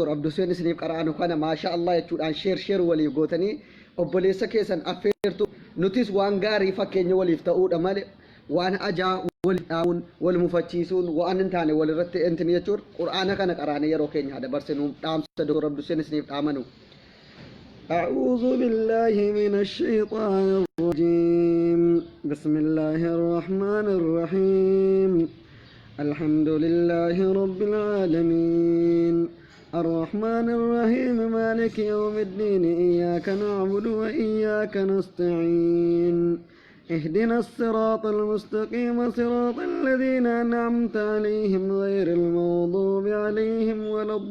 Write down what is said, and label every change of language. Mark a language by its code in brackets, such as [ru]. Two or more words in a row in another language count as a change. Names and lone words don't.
[om] Abduseen isiniif qara'anu kana [ar] ما شاء الله [om] jechuudhaan sheer waliif gootanii obboleessa keessan affeertu nutis waan gaarii fakkeenya waliif ta'uudha malee waan ajaa wal dhaawun wal mufachiisuun waan hin taane walirratti intini jechuudha. qur'aana kana qaraanee yeroo keenya dabarsinu dhaamsa Dr. Abduseen isiniif dhaamanu. [ar] أعوذ بالله من الشيطان الرجيم بسم الله الرحمن الرحيم الحمد لله رب العالمين الرحمن الرحيم مالك يوم الدين إياك نعبد وإياك نستعين اهدنا الصراط المستقيم صراط الذين أنعمت عليهم غير المغضوب عليهم ولا